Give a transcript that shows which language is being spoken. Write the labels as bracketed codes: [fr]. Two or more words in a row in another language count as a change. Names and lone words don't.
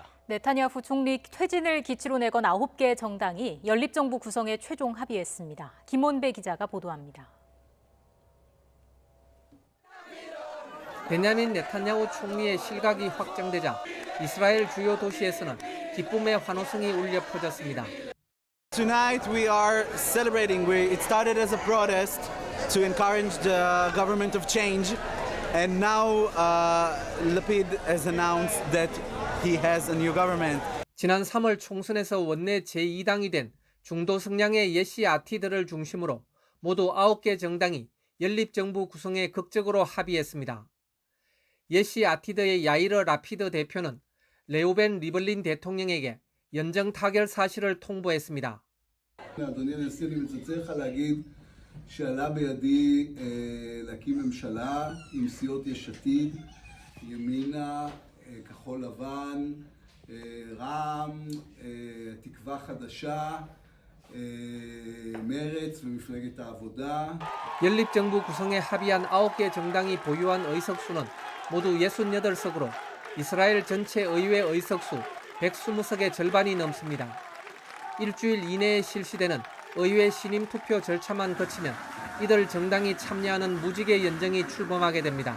[ko] 네타냐후 총리 퇴진을 기치로 내건 9개 정당이 연립정부 구성에 최종 합의했습니다. 김원배 기자가 보도합니다. 베냐민 네타냐후 총리의 실각이 확정되자 이스라엘 주요 도시에서는 기쁨의 환호성이 울려 퍼졌습니다. [en] Tonight we are celebrating. It started as a protest to encourage the government of change, and now Lapid has announced that he has a new government. [ko] 지난 3월 총선에서 원내 제2당이 된 중도 성향의 예시 아티들을 중심으로 모두 9개 정당이 연립정부 구성에 극적으로 합의했습니다. 예시 아티드의 야이르 라피드 대표는 레오벤 리블린 대통령에게 연정 타결 사실을 통보했습니다. [he] אדוני הנשיא, אני מצטער לך להגיד שעלה בידי להקים ממשלה עם סיעות יש עתיד, ימינה, כחול לבן, רע"מ, תקווה חדשה, מרצ ומפלגת העבודה. [ko] 연립정부 구성에 합의한 9개 정당이 보유한 의석수는 모두 68석으로 이스라엘 전체 의회 의석수 120석의 절반이 넘습니다. 일주일 이내에 실시되는 의회 신임 투표 절차만 거치면 이들 정당이 참여하는 무지개 연정이 출범하게 됩니다.